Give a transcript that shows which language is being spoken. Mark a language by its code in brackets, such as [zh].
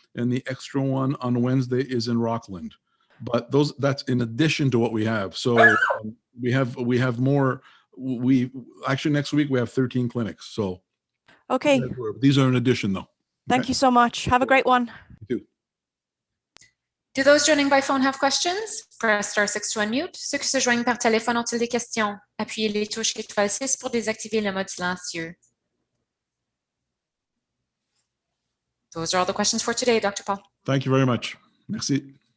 [en] And the extra one on Wednesday is in Rockland. But that's in addition to what we have. So we have more. We actually next week we have 13 clinics. So okay, these are in addition though. Thank you so much. Have a great one. You too. Do those joining by phone have questions? Press star 6 to unmute. [fr] Ceux qui se joignent par téléphone ont-ils des questions? Appuyez les touches étoile 6 pour désactiver le mode silencieux. [en] Those are all the questions for today, Dr. Paul. Thank you very much. [fr] Merci.